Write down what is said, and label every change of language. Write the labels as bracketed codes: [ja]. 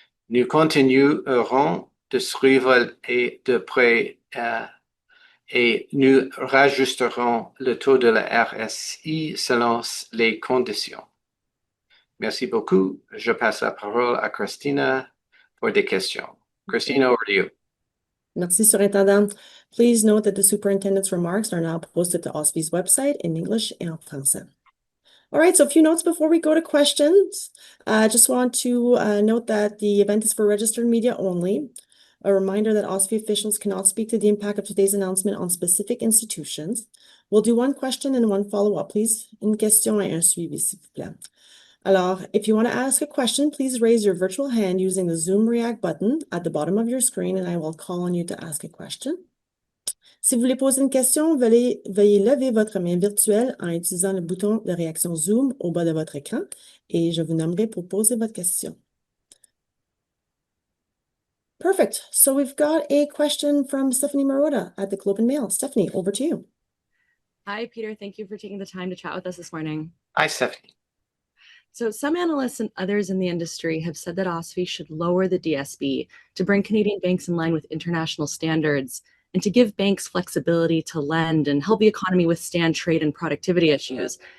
[fr] Nous continuerons de suivre et de près et nous rajusterons le taux de la RSI selon les conditions. Merci beaucoup. Je passe la parole à Christina pour des questions. [en] Christina, over to you. [fr] Merci, Surintendant. [en] Please note that the superintendent's remarks are now posted to OSFI's website in English and français. All right, so a few notes before we go to questions. I just want to note that the event is for registered media only. A reminder that OSFI officials cannot speak to the impact of today's announcement on specific institutions. We'll do one question and one follow-up, please. [fr] Une question et un suivi, s'il vous plaît. [en] Alors, if you want to ask a question, please raise your virtual hand using the Zoom React button at the bottom of your screen, and I will call on you to ask a question. [fr] Si vous voulez poser une question, veuillez lever votre main virtuelle en utilisant le bouton de réaction Zoom au bas de votre écran et je vous nommerai pour poser votre question. [en] Perfect. So we've got a question from Stephanie Marotta at the Globe and Mail. Stephanie, over to you. Hi, Peter. Thank you for taking the time to chat with us this morning. Hi, Stephanie. So some analysts and others in the industry have said that OSFI should lower the DSB to bring Canadian banks in line with international standards and to give banks flexibility to lend and help the economy withstand trade and productivity issues.